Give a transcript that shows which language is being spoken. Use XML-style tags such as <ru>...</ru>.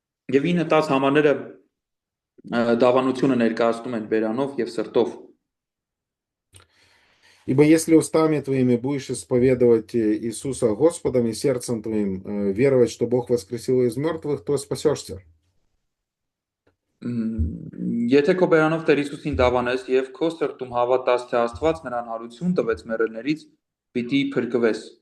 <hy>Եվ 9-10 համարները դավանությունը ներկայացնում են բերանով եւ սրտով։</hy> <ru>Ибо если устами твоими будешь исповедовать Иисуса Господом и сердцем твоим веровать, что Бог воскресил его из мертвых, то спасешься.</ru> <hy>Եթե քո բերանով Տեր Հիսուսին դավանես եւ քո սրտում հավատաս, թե Աստված նրան հարություն տվեց մեռելներից, պիտի փրկվես։</hy>